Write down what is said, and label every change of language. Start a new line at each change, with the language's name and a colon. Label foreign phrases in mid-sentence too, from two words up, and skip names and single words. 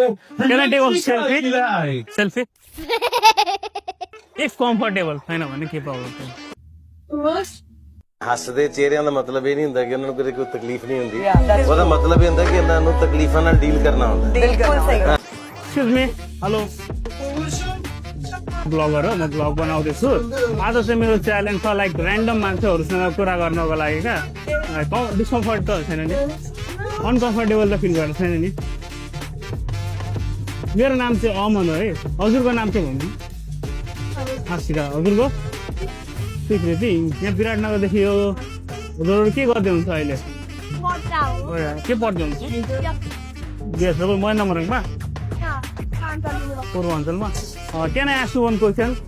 English: Can I take a selfie? Selfie? If comfortable,
Nepali: होइन भने के प्रब्लम छैन।
Punjabi: ਹੱਸਦੇ ਚਿਹਰਿਆਂ ਦਾ ਮਤਲਬ ਇਹ ਨਹੀਂ ਹੁੰਦਾ ਕਿ ਉਹਨਾਂ ਨੂੰ ਕਦੇ ਕੋਈ ਤਕਲੀਫ ਨਹੀਂ ਹੁੰਦੀ ਉਹਦਾ ਮਤਲਬ ਇਹ ਹੁੰਦਾ ਕਿ ਇਹਨਾਂ ਨੂੰ ਤਕਲੀਫਾਂ ਨਾਲ ਡੀਲ ਕਰਨਾ ਹੁੰਦਾ
Nepali: बिल्कुल सही
English: excuse me hello blogger
Nepali: हो म ब्लग बनाउँदैछु आज चाहिँ मेरो च्यालेन्ज छ
English: like random
Nepali: मान्छेहरूसँग कुरा गर्नको लागि क्या डिस्कम्फर्ट त छैन नि अनकम्फर्टेबल त फिल गर्नु छैन नि मेरो नाम चाहिँ अमन हो है हजुरको नाम चाहिँ भन्नु आशिका हजुरको स्वीकृति यहाँ विराटनगरदेखि यो हजुरहरू के गर्दै हुन्छ अहिले के पढ्दै हुन्छ बिएसको महेन्द्रमोरङमा पूर्वाञ्चलमा
English: can I ask you one question